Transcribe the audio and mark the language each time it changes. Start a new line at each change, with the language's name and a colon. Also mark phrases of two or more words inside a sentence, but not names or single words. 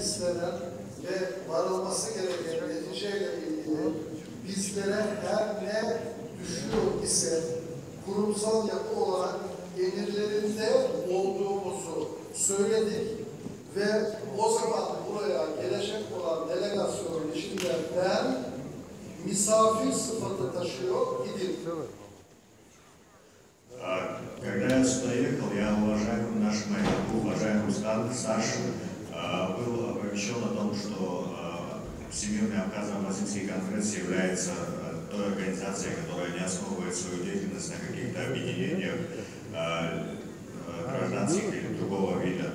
Turkish: istenen ve varılması gereken neticeyle ilgili bizlere her ne düşüyor ise kurumsal yapı olarak emirlerinde olduğumuzu söyledik ve o zaman buraya gelecek olan delegasyonun içinde ben misafir sıfatı taşıyor idim.
Russian: Когда я сюда ехал, я уважаемому нашему уважаемому старшему был оповещен о том, что Всемирный Абхазо-Абхазинский конгресс является той организацией, которая не основывает свою деятельность на каких-то объединениях гражданских или другого вида.